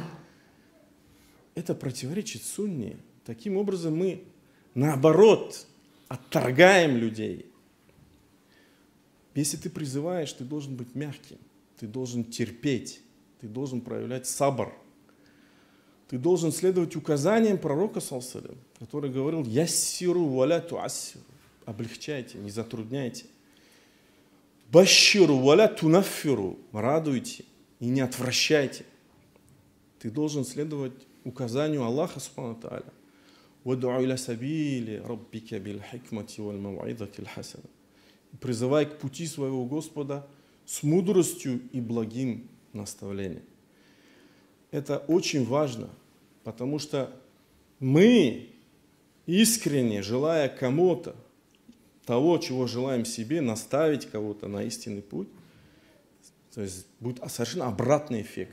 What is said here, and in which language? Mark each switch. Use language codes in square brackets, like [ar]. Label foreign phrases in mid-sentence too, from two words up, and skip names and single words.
[ru] Это противоречит сунне. Таким образом мы, наоборот, отторгаем людей. Если ты призываешь, ты должен быть мягким, ты должен терпеть, ты должен проявлять сабр. Ты должен следовать указаниям пророка, [ar] صلى الله عليه وسلم, [ru] который говорил, [ar] يسروا ولا تعسروا, [ru] облегчайте, не затрудняйте. [ar] بشروا ولا تنفروا, [ru] радуйте и не отвращайте. Ты должен следовать указанию Аллаха [ar] سبحانه وتعالى. وادع إلى سبيل ربك بالحكمة والموعظة حسنة. [ru] Призывай к пути своего Господа с мудростью и благим наставлением. Это очень важно, потому что мы, искренне желая кому-то того, чего желаем себе, наставить кого-то на истинный путь, то есть будет совершенно обратный эффект.